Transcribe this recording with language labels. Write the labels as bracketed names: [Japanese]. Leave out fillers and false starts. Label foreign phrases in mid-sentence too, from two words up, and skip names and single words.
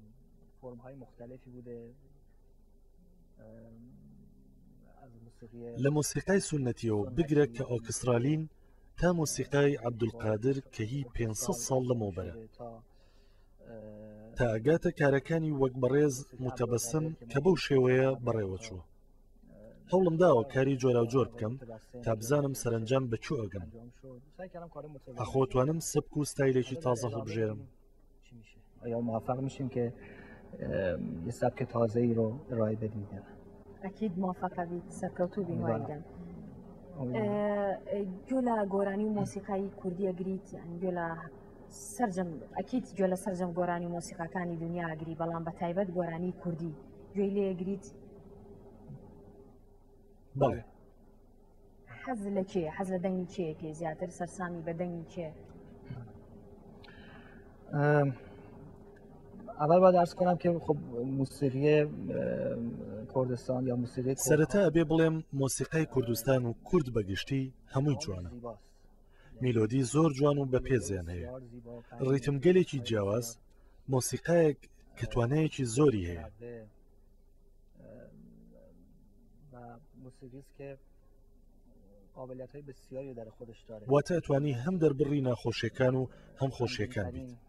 [Central Kurdish] لە مۆسیقای سونەتیەوە بگرە کە ئۆرکسترالین تا مۆسیقای عەبدولقادر کە هی 500 ساڵ لەمەوبەرە، تا ئەگاتە کارەکانی وەک بەڕێز متەبەسم کە بەو شێوەیە بەڕێوە چووە. هەوڵم داوە کاری جۆرا و جۆر بکەم تا بزانم سەرنجام بەچوو ئەگەم، ئەخۆتوانم سبک و ستایلێکی تازە هەڵبژێرم. [Persian] یا موفق میشیم که یه سبک تازه‌ای رو ارائه بدیم. [Central Kurdish] ئەکید موفقە بیت، سەرکەوتوو بین وایدەن. گوێ لە گۆرانی و مۆسیقای کوردی ئەگریت؟ یعنی گوێ لە سەرجەم ئەکید گوێ لە سەرجەم گۆرانی و مۆسیقاکانی دنیا ئەگری، بەڵام بە تایبەت گۆرانی کوردی گوێی لێ ئەگریت؟ بەڵێ. حەز لە کێ؟ حەز لە دەنگی کێیەکێ زیاتر؟ سەرسامی بە دەنگی کێ؟ [Persian] اول باید عرض کنم که خب موسیقی کردستان یا موسیقی [Central Kurdish] سەرەتا ئەبێ بڵێم مۆسیقای کوردستان و کورد بەگشتی هەمووی جوانە، میلۆدی زۆر جوان و بەپێزیان هەیە، ڕیتمگەلێکی جیاواز، مۆسیقایەک کە توانایەکی زۆری هەیە. واتە ئەتوانی هەم دەربڕی ناخۆشیەکان و هەم خۆشیەکان بیت.